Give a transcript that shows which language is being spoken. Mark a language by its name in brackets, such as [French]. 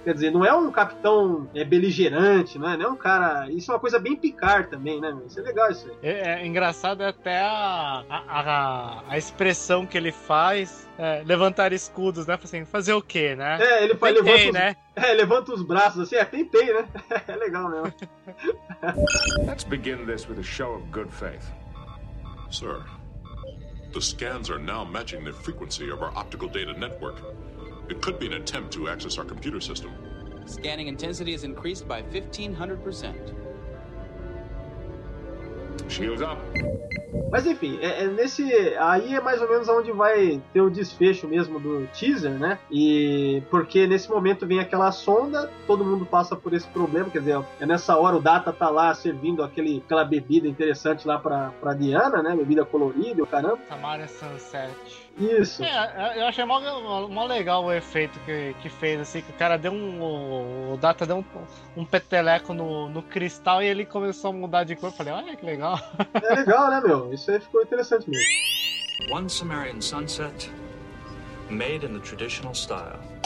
[Portuguese] Quer dizer, não é um capitão beligerante, né? Não é um cara... Isso é uma coisa bem Picard também, né? Isso é legal isso aí. É engraçado até a expressão que ele faz... É, levantar escudos, né? Assim, fazer o quê, né? É, ele faz levantar, né? Levanta os braços assim, tentei, né? É legal mesmo. [English] Let's begin this with a show of good faith. Sir, the scans are now matching the frequency of our optical data network. It could be an attempt to access our computer system. Scanning intensity is increased by 1500%. [Portuguese] Mas enfim, nesse aí é mais ou menos onde vai ter o desfecho mesmo do teaser, né? E porque nesse momento vem aquela sonda, todo mundo passa por esse problema, quer dizer, é nessa hora o Data tá lá servindo aquela bebida interessante lá pra Diana, né? Bebida colorida, o caramba. Tamara Sunset. Isso. Eu achei mó legal o efeito que fez, assim, que o cara deu o Data deu um peteleco no cristal e ele começou a mudar de cor. Eu falei, olha que legal. É legal, né, meu? Isso aí ficou interessante mesmo. [English] One Sumerian sunset, made in the traditional style.